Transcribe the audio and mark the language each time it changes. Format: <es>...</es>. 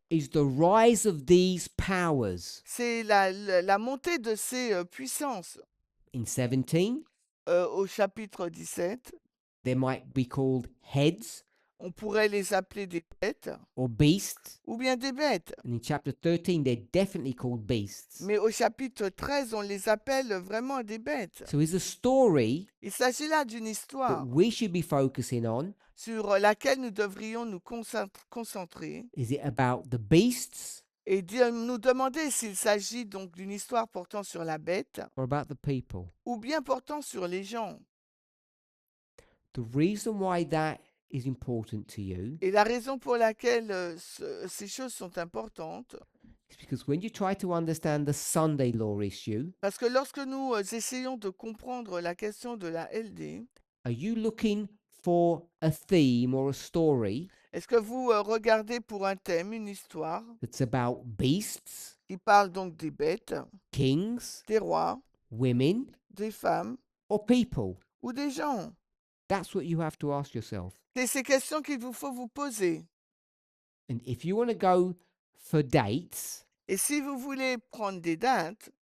<en>is the rise of these powers.</en> <fr>c'est la montée de ces puissances.</fr> <en>In 17,</en> <fr>Au chapitre 17,</fr> <en>they might be called heads</en> <fr>on pourrait les appeler des bêtes</fr> <en>or beasts.</en> <fr>ou bien des bêtes.</fr> <en>And in chapter 13, they're definitely called beasts.</en> <fr>Mais au chapitre 13, on les appelle vraiment des bêtes.</fr> <en>So is a story</en> <fr>Il s'agit là d'une</fr> <en>that</en> <fr>histoire</fr> <en>we should be focusing on.</en> <fr>sur laquelle nous devrions nous concentrer</fr> <en>Is it about the beasts</en> <fr>et nous demander s'il s'agit donc d'une histoire portant sur la bête</fr> <en>or about the people?</en> <fr>ou bien portant sur les gens.</fr> <en>The reason why that is important to you</en> <fr>Et la raison pour laquelle ces choses sont importantes,</fr> <en>is because when you try to understand the Sunday law issue,</en> <fr>parce que lorsque nous essayons de comprendre la question de la LD,</fr> <en>are you looking for a theme or a story</en> <fr>est-ce que vous regardez pour un thème, une histoire</fr> <en>that's about beasts,</en> <fr>qui parle donc des bêtes,</fr> <en>kings,</en> <fr>des rois,</fr> <en>women,</en> <fr>des femmes</fr> <en>or people?</en> <fr>ou des gens?</fr> <en>That's what you have to ask yourself.</en> <fr>C'est ces questions qu'il vous faut vous poser.</fr> <en>And if you want to go for dates,</en> <fr>Et si vous voulez prendre des dates,</fr>